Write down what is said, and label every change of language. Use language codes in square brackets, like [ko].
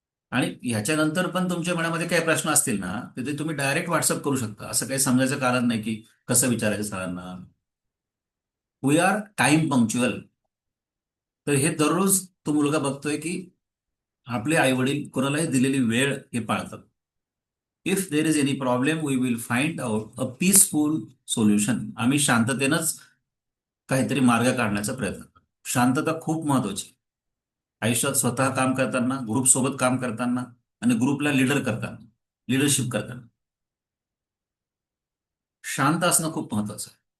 [mr] आणि ह्याच्यानंतर पण तुमच्या मनामध्ये काही प्रश्न असतील ना, तर ते तुम्ही डायरेक्ट व्हॉट्सअप करू शकता. असं काही समजायचं कारण नाही की कसं विचारायचं सरांना. [en] We are time punctual. [mr] तर हे दररोज तो मुलगा बघतोय की आपले आई वडील कोणालाही दिलेली वेळ हे पाळतात. [en] If there is any problem we will find out a peaceful solution. [mr] आम्ही शांततेनंच काहीतरी मार्ग काढण्याचा प्रयत्न करतो. शांतता खूप महत्वाची. आयुष्यात स्वतः काम करताना, ग्रुप सोबत काम करताना, आणि ग्रुपला लीडर करताना, लिडरशिप करताना शांत असणं खूप महत्वाचं आहे.